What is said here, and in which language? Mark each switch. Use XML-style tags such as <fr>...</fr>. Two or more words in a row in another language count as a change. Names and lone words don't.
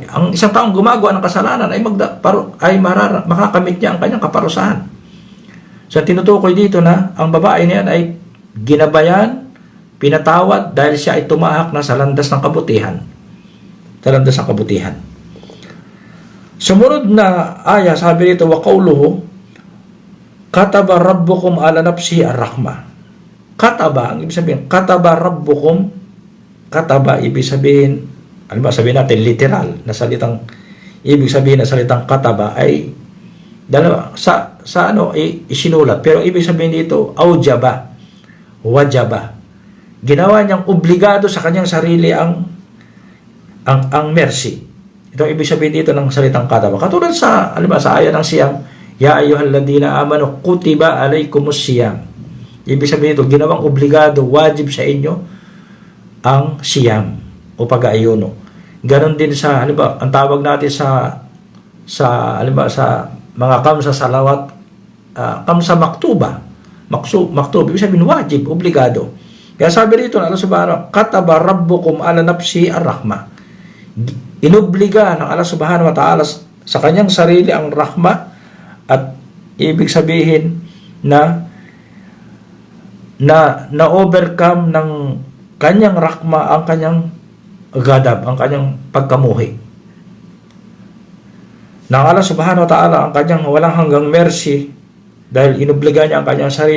<tl>Ang isang taong gumagawa ng kasalanan ay makakamit niya ang kanyang kaparusahan. So tinutukoy dito na ang babae niyan ay ginabayan, pinatawad dahil siya ay tumahak na sa landas ng kabutihan. Sa landas ng kabutihan. Sumunod na aya, sabi rito,</tl> <ar>وقوله كتب ربكم على نفسه الرحمة.</ar> <tl>Kataba, ang ibig sabihin,</tl> <ar>كتب ربكم,</ar> <tl>kataba, ibig sabihin, ano ba sabihin natin, literal, na salitang, ibig sabihin na salitang kataba ay, dalawa, isinulat. Pero ibig sabihin dito,</tl> <ar>أوجب، وجب.</ar> <tl>Ginawa niyang obligado sa kanyang sarili ang mercy. Ito ang ibig sabihin dito ng salitang kataba. Katulad sa aya ng siyam,</tl> <ar>يا أيها الذين آمنوا كتب عليكم الصيام.</ar> <tl>Ibig sabihin dito, ginawang obligado, wajib sa inyo ang siyam o pag-aayuno. Ganon din sa, ang tawag natin sa mga</tl> <ar>خمس صلوات, خمس مكتوبة.</ar> <tl>Maktub, ibig sabihin wajib, obligado. Kaya sabi rito na Allah Subhanahu,</tl> <ar>كتب ربكم على نفس الرحمة.</ar> <tl>Inobliga ng Allah</tl> <ar>سبحانه وتعالى</ar> <tl>sa kanyang sarili ang rahmah at ibig sabihin na overcome ng kanyang rahmah ang kanyang gadab, ang kanyang pagkamuhi. Ng Allah</tl> <ar>سبحانه وتعالى</ar> <tl>ang kanyang walang hanggang mercy dahil inobliga niya ang kanyang sarili.</tl>